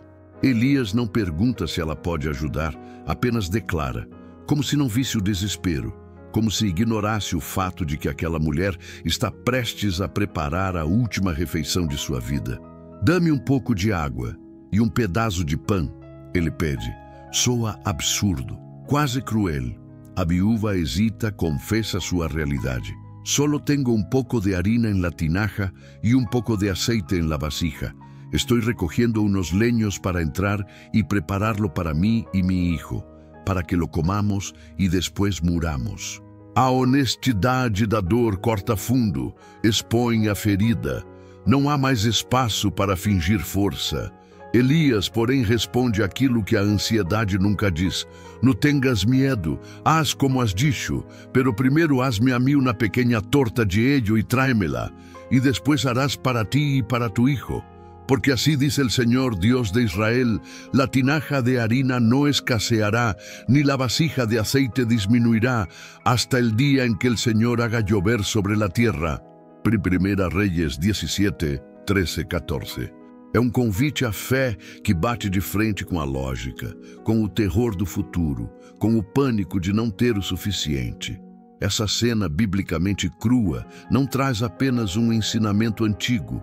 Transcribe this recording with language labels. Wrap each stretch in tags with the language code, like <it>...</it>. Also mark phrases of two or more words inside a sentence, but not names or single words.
<pt>Elias não pergunta se ela pode ajudar, apenas declara, como se não visse o desespero, como se ignorasse o fato de que aquela mulher está prestes a preparar a última refeição de sua vida. "Dá-me um pouco de água e um pedaço de pão", ele pede. Soa absurdo, quase cruel. A viúva hesita, confessa sua realidade.</pt> <es>"Solo tengo un poco de harina en la tinaja y un poco de aceite en la vasija. Estoy recogiendo unos leños para entrar y prepararlo para mí y mi hijo, para que lo comamos y después muramos."</es> <pt>A honestidade da dor corta fundo, expõe a ferida. Não há mais espaço para fingir força. Elias, porém, responde aquilo que a ansiedade nunca diz.</pt> <es>"No tengas miedo, haz como has dicho, pero primero hazme a mí una pequeña torta de ello y tráemela, y después harás para ti y para tu hijo." Porque así dice el Señor, Dios de Israel, la tinaja de harina no escaseará, ni la vasija de aceite disminuirá, hasta el día en que el Señor haga llover sobre la tierra. Primera Reis 17, 13, 14.</es> <pt>É um convite à fé que bate de frente com a lógica, com o terror do futuro, com o pânico de não ter o suficiente. Essa cena biblicamente crua não traz apenas um ensinamento antigo.</pt>